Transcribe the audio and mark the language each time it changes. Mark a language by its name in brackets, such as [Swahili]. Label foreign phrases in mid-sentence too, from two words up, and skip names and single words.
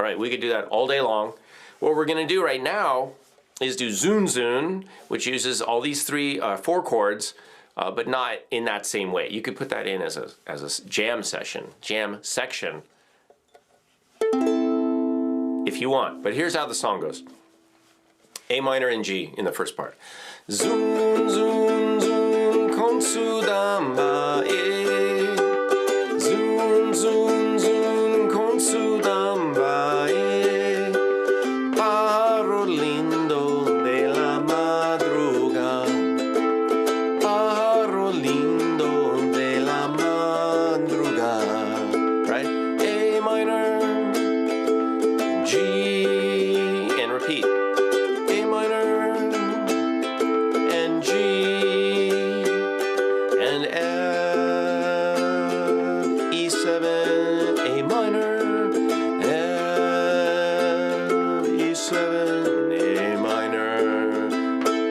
[English] could do that all day long. What we're going to do right now is do Zun Zun, which uses all these four chords, but not in that same way. You could put that in as a jam section, jam section, if you want. But here's how the song goes. A minor and G in the first part. Zun, zun, zun, konsu damba e. Zun, zun, zun, konsu damba e. [Spanish] Pájaro lindo de la madruga. Pájaro lindo de la madruga. [English] Right? A minor, G, and repeat. A minor, and G, and F, E7, A minor, F, E7, A minor.